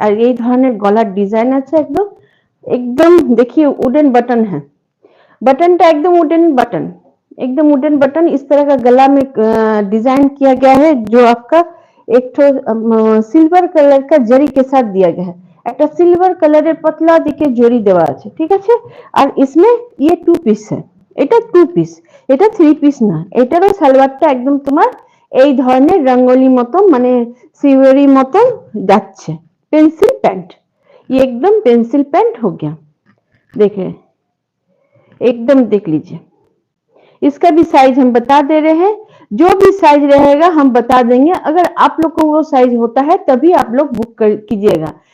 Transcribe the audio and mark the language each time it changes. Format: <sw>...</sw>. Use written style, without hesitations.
<hi>और</hi> <bn>এই ধরনের গলার ডিজাইন আছে</bn> <hi>एकदम एकदम देखिए वुडन बटन है। बटन का एकदम वुडन बटन, एकदम वुडन बटन। इस तरह का गला में डिजाइन किया गया है, जो आपका एक तो सिल्वर कलर का जरी के साथ दिया गया है।</hi> <bn>একটা সিলভার কালারের পাতলা দিকে জড়ি দেওয়া আছে, ঠিক আছে। আর इसमें ये 2 পিস है, এটা 2 পিস, এটা 3 পিস না। এটারও সালোয়ারটা একদম তোমার এই ধরনের রঙ্গোলি মতো মানে সিওয়ারি মতো যাচ্ছে।</bn> <hi>पेंसिल पैंट, ये एकदम पेंसिल पैंट हो गया, देखिए एकदम देख लीजिए। इसका भी साइज हम बता दे रहे हैं, जो भी साइज रहेगा हम बता देंगे। अगर आप लोग को वो साइज होता है तभी आप लोग बुक कीजिएगा।</hi>